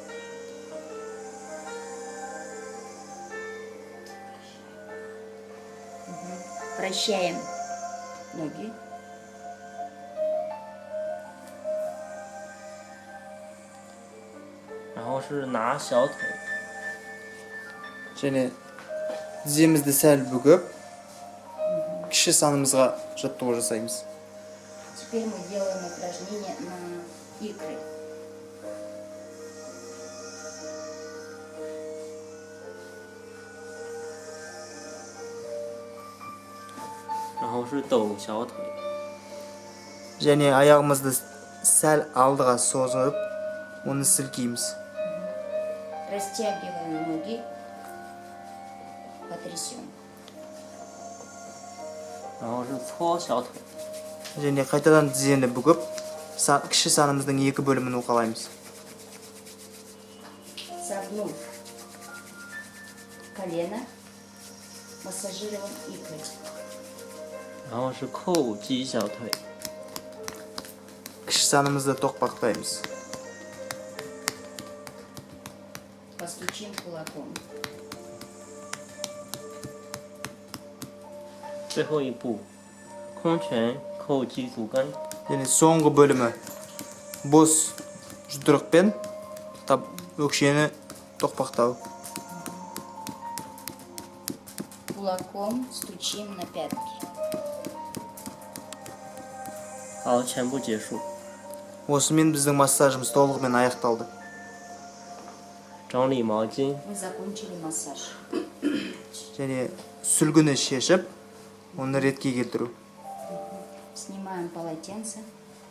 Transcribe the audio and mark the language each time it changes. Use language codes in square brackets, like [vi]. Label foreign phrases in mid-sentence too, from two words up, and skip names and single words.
[ru] Вращаем ноги. [kk] Және тіземізді сәл бүгіп, кіші санымызға жаттығу жасаймыз. [ru] Теперь мы делаем упражнение на икры. [kk] Және аяғымызды сәл алдыға созып, оны сілкейміз. [ru] Растягиваем ноги, потрясем. [zh] 然后是搓小腿， [kk] және қайтадан тізені бүгіп, кіші санымыздың екі бөлімін уқалаймыз. [ru] Согнув колено, массажируем икры. [zh] 然后是叩击小腿， [kk] Кіші санымызды тоқпақтаймыз. [ru] Постучим кулаком. [zh] 最后一步，空拳叩击足跟， [kk] және соңғы бөлімі бос жұдырықпен өкшені тоқпақтау. [ru] Кулаком стучим на пятки. [zh] 好，全部结束。 [kk] Осымен біздің массажымыз толығымен аяқталды. [zh] 整理毛巾， [ru] Мы закончили массаж. [kk] және сүлгіні шешіп, оны ретке келтіру. [ru] Снимаем полотенце.